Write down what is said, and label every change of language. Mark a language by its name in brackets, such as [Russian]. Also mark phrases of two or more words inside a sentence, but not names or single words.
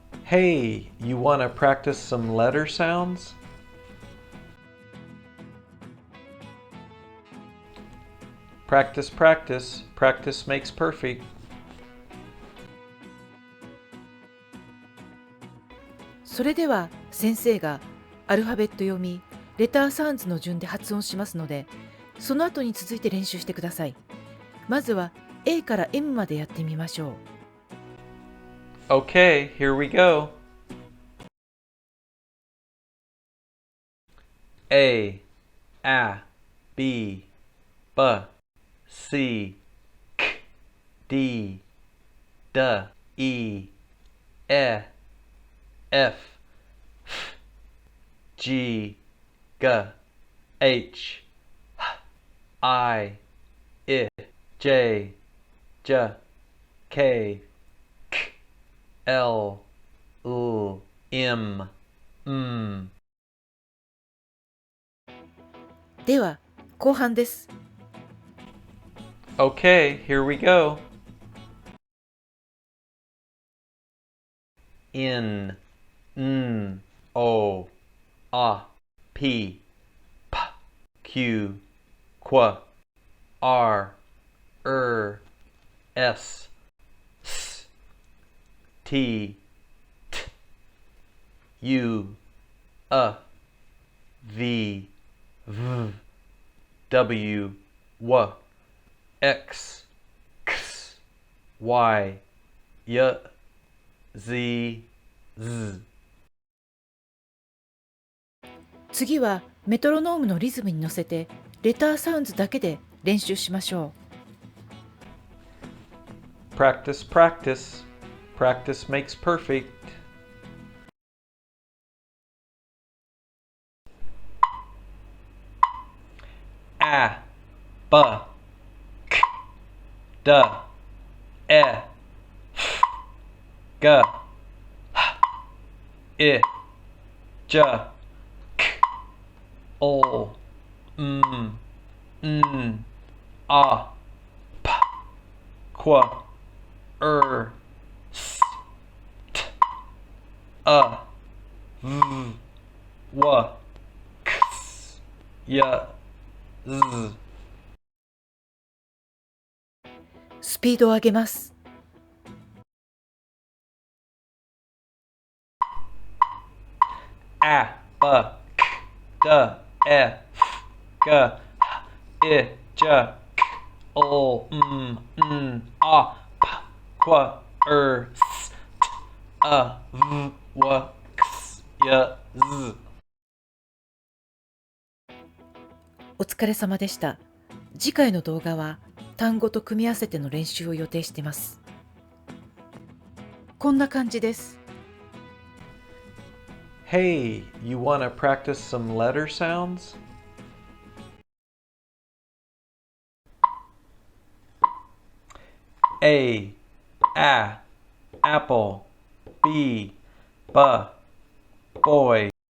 [English] Hey, you want to practice some letter sounds? Practice, practice. Practice makes perfect. [Japanese] それでは先生がアルファベット読み、レターサウンズの順で発音しますので、その後に続いて練習してください。まずは A から M までやってみましょう。 [English] Okay, here we go. A, B, C, D, E, F, G, H, I, J, K, L, M, N. [Japanese] では後半です。 [English] Okay, here we go. N, O, P, Q, R, S, T, U, V, W, X, Y, Z, Z. [Japanese] 次はメトロノームのリズムに乗せてレターサウンズだけで練習しましょう。 [English] Practice, practice. Practice makes perfect. A, B, K, D, E, F, G, H, I, J, K, O, M, N, A, P, Q, S, T, V, W, X, Y, Z. [Japanese] スピードを上げます。 [English] A, B, K, D, E, F, G, I, J, K, O, M, N, A, P, Q, S, T, V, W, X, Y, Z. [Japanese] お疲れ様でした。次回の動画は単語と組み合わせての練習を予定しています。こんな感じです。 [English] Hey, you want to practice some letter sounds? A, apple. B, boy.